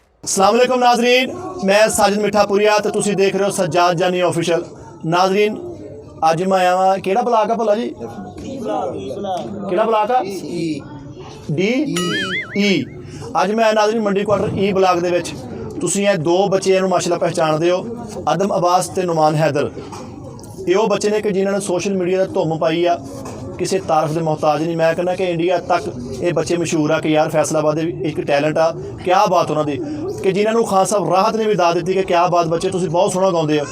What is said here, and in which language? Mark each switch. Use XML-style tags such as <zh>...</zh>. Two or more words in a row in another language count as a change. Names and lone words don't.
<ar>السلام علیکم</ar> <pa>नाजरीन, میں ساجد مٹھاپوریا تو تسی دیکھ رہے ہو سجاد جانی آفیشل. ناظرین اج میں آیا واں کیہڑا بلاک آ بھلا جی، کیہڑا بلاک آ ڈی ای. اج میں ناظرین منڈی کوارٹر ای بلاک دے وچ تسی یہ دو بچے انہوں ماشاءاللہ پہچاندے ہو، ادم عباس تے نعمان حیدر. یہ وہ بچے نے کہ جنہوں نے</pa> <en>social media</en> <pa>دا دھوم پائی آ، کسی تعارف کے محتاج نہیں. میں کہنا کہ انڈیا تک یہ بچے مشہور آ کہ یار فیصل آباد ایک ٹیلنٹ آ,</pa> <ur>کیا بات انہوں نے کہ جنہوں نے خان صاحب راحت نے بھی داد دی کہ کیا بات بچے تم بہت سوہنا گاتے ہو.</ur>